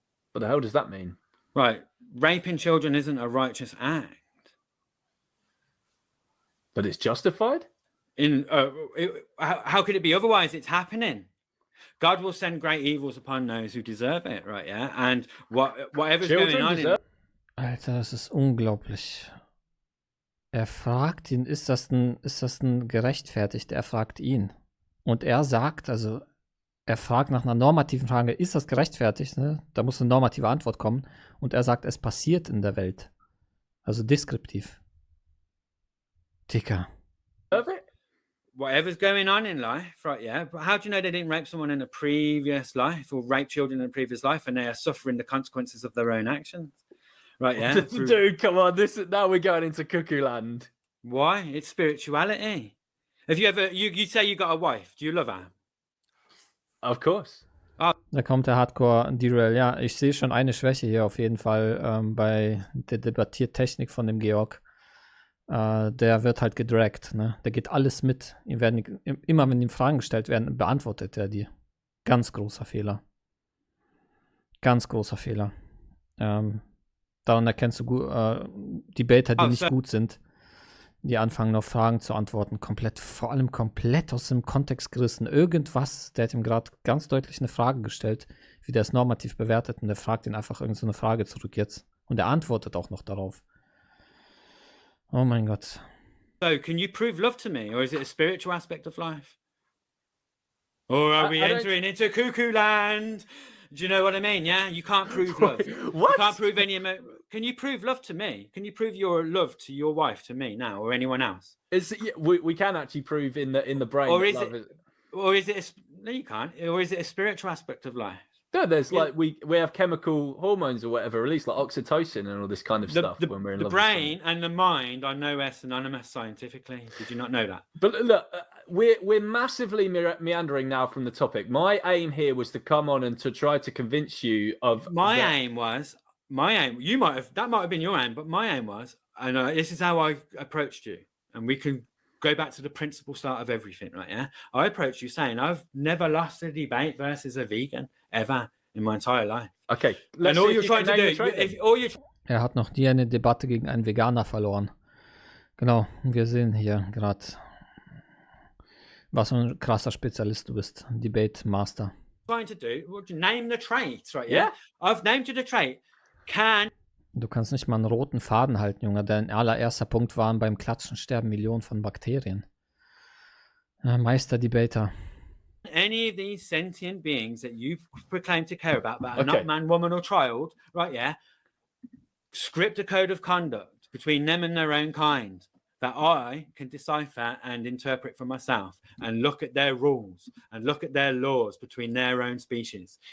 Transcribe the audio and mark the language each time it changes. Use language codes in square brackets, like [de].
[en] What the hell does that mean? Right. Raping children isn't a righteous act. But it's justified? How could it be otherwise? It's happening. God will send great evils upon those who deserve it, right? Yeah, and whatever's Children going on. [de] Alter, das ist unglaublich. Er fragt ihn, ist das ein gerechtfertigt? Er fragt ihn. Und er sagt, also er fragt nach einer normativen Frage, ist das gerechtfertigt? Ne? Da muss eine normative Antwort kommen. Und er sagt, es passiert in der Welt. Also deskriptiv. Dicker. [en] Whatever's going on in life, right? Yeah. But how do you know they didn't rape someone in a previous life or rape children in a previous life and they are suffering the consequences of their own actions? Right. Yeah. Dude, come on. Now we're going into cuckoo land. Why? It's spirituality. Have you ever, you say you got a wife. Do you love her? Of course. [de] Da kommt der Hardcore-Derail. Ja, ich sehe schon eine Schwäche hier auf jeden Fall bei der Debattiertechnik von dem Georg. Der wird halt gedragt, ne? Der geht alles mit. Immer wenn ihm Fragen gestellt werden, beantwortet er die. Ganz großer Fehler. Ganz großer Fehler. Daran erkennst du Debater, die nicht gut sind, die anfangen, auf Fragen zu antworten. Vor allem komplett aus dem Kontext gerissen. Irgendwas, der hat ihm gerade ganz deutlich eine Frage gestellt, wie der es normativ bewertet, und der fragt ihn einfach irgend so eine Frage zurück jetzt. Und er antwortet auch noch darauf. Oh mein Gott. [en] So, can you prove love to me, or is it a spiritual aspect of life? Or are we entering into cuckoo land? Do you know what I mean? Yeah, you can't prove love. What? You can't prove any. Can you prove love to me? Can you prove your love to your wife to me now, or anyone else? We can actually prove in the brain. Or is it? No, you can't. Or is it a spiritual aspect of life? No, there's like we have chemical hormones or whatever released, like oxytocin and all this kind of stuff when we're in love. The brain and the mind are no less synonymous scientifically. Did you not know that? But look, we're massively meandering now from the topic. My aim here was to come on and to try to convince you of my aim. You might have been your aim, but my aim was, and this is how I approached you, and we can go back to the principal start of everything, right? Yeah, I approached you saying I've never lost a debate versus a vegan ever in my entire life. Okay, and all you're trying to do, [de] hat noch nie eine Debatte gegen einen Veganer verloren. Genau, wir sehen hier gerade, was für ein krasser Spezialist du bist. [en] Debate Master. Trying to do, name the traits, right? Yeah, I've named you the trait. [de] Du kannst nicht mal einen roten Faden halten, Junge. Dein allererster Punkt war, beim Klatschen sterben Millionen von Bakterien. Meister-Debater. [en] Any of these sentient beings that you proclaim to care about that are not man, woman, or child, right? Yeah, script a code of conduct between them and their own kind that I can decipher and interpret for myself, and look at their rules and look at their laws between their own species.